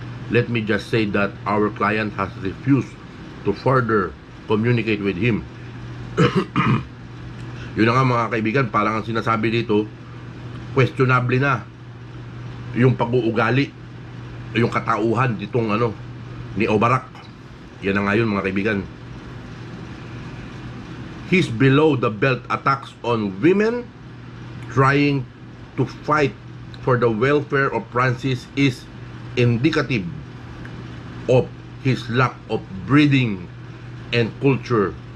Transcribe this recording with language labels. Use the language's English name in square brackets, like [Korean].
[English] Let me just say that our client has refused to further communicate with him. [Filipino] Yun na nga mga kaibigan, parang ang sinasabi dito, questionable na yung pag-uugali, yung katauhan ditong ni Obarak. Yan na nga yun mga kaibigan. [English] His below the belt attacks on women trying to fight for the welfare of Francis is indicative of his lack of breeding and culture.